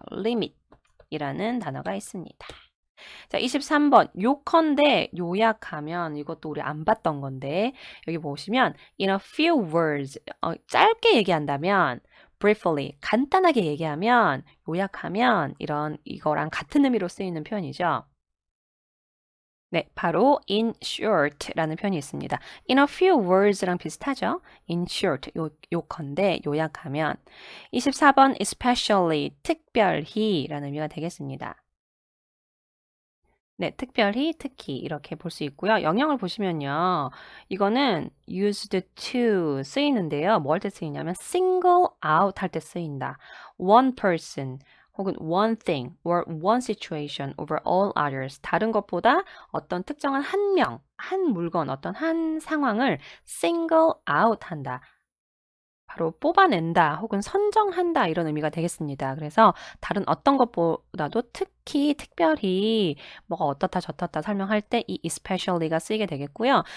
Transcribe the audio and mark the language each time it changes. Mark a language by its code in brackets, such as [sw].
[ko] limit이라는 단어가 있습니다. 자, 23번 요컨대 요약하면 이것도 우리 안 봤던 건데 여기 보시면 [en] in a few words [ko] 짧게 얘기한다면 briefly 간단하게 얘기하면 요약하면 이거랑 같은 의미로 쓰이는 표현이죠. 네, 바로 in short라는 표현이 있습니다. [en] in a few words랑 [ko] 비슷하죠? in short, 요컨대 요약하면. 24번 especially, 특별히라는 의미가 되겠습니다. 네, 특히 이렇게 볼 수 있고요. 영영을 보시면요. 이거는 used to 쓰이는데요. 뭐 할 때 쓰이냐면 single out 할 때 쓰인다. [en] one person [ko] 혹은 [en] one thing or one situation over all others. [ko] 다른 것보다 어떤 특정한 한 명, 한 물건, 어떤 한 상황을 single out 한다. 바로 뽑아낸다 혹은 선정한다 이런 의미가 되겠습니다. 그래서 다른 어떤 것보다도 특히 특별히 뭐가 어떻다 저떻다 설명할 때 이 especially가 쓰이게 되겠고요.